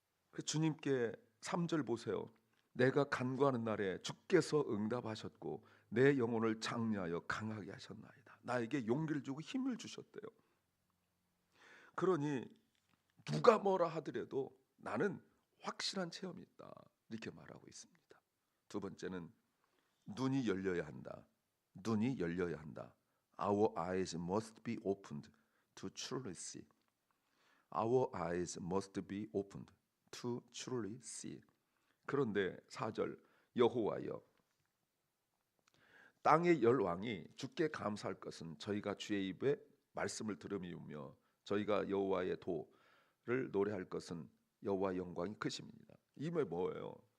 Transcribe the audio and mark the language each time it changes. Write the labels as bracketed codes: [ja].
[ko] 그 주님께 3절 보세요. 내가 간구하는 날에 주께서 응답하셨고 내 영혼을 장려하여 강하게 하셨나이다. 나에게 용기를 주고 힘을 주셨대요. 그러니 누가 뭐라 하더라도 나는 확실한 체험이 있다. 이렇게 말하고 있습니다. 두 번째는 눈이 열려야 한다. 눈이 열려야 한다. [en] Our eyes must be opened to truly see. Our eyes must be opened to truly see. [ko] 그런데 4절 여호와여 땅의 열왕이 주께 감사할 것은 저희가 주의 입에 말씀을 들음이오며 저희가 여호와의 도를 노래할 것은 여호와 영광이 크심이니라. 이게 뭐예요?